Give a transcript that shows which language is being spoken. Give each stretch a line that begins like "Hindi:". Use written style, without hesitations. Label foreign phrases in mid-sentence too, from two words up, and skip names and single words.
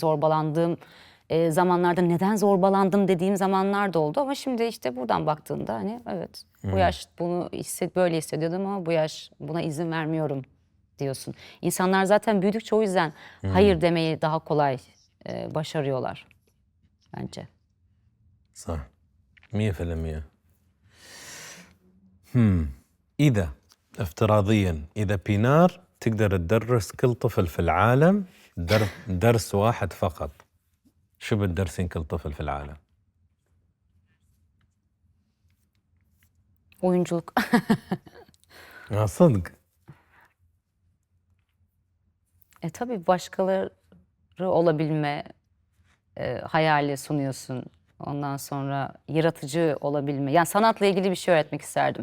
Turkish: Zorbalandığım zamanlarda neden zorbalandım dediğim zamanlar da oldu. Ama şimdi işte buradan baktığında hani evet bu yaş bunu böyle hissediyordum ama bu yaş buna izin vermiyorum diyorsun. İnsanlar zaten büyüdükçe o yüzden hayır demeyi daha kolay başarıyorlar bence.
Arabic: صح 100%. إذا افتراضيا إذا بينار تقدر تدرس كل طفل في العالم درس واحد فقط، شو بتدرسين كل طفل في العالم؟
Turkish: Oyunculuk.
Arabic: صدق.
Turkish: Tabii başkaları olabilme hayali sunuyorsun. Ondan sonra yaratıcı olabilme. Yani sanatla ilgili bir şey öğretmek isterdim.